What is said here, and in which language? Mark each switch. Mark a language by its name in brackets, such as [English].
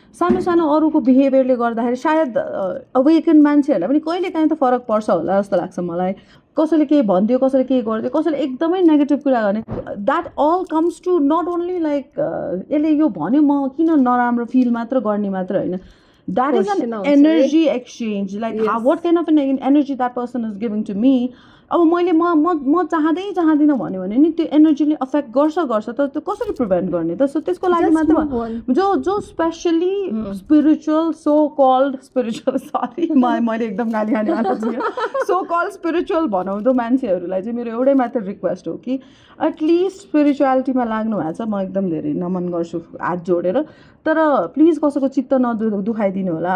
[Nepali] सानो सानो अरूको बिहेभियरले गर्दाखेरि सायद अवेकन मान्छेहरूलाई पनि कहिले काहीँ त फरक पर्छ होला जस्तो लाग्छ मलाई। कसैले केही भनिदियो, कसैले केही गरिदियो, कसैले एकदमै नेगेटिभ कुरा गर्ने, [English] that all comes to not only like [Nepali] यसले यो भन्यो म किन नराम्रो फिल मात्र गर्ने मात्र होइन। [English] That is an energy exchange, like what kind of an energy that person is giving to me. [Nepali] अब मैले म चाहँदिनँ भन्यो भने नि त्यो एनर्जीले अफेक्ट गर्छ तर त्यो कसरी प्रिभेन्ट गर्ने त। सो त्यसको लागि मात्र जो specially spiritual so called spiritual sorry मैले एकदम गाली खानेवाला छु, सो कल्ड स्पिरिचुअल भनाउँदो मान्छेहरूलाई चाहिँ मेरो एउटै मात्र रिक्वेस्ट हो कि एटलिस्ट स्पिरिचुअलिटीमा लाग्नु भएको छ, म एकदम धेरै नमन गर्छु हात जोडेर, तर प्लिज कसैको चित्त दुखाइदिनु होला।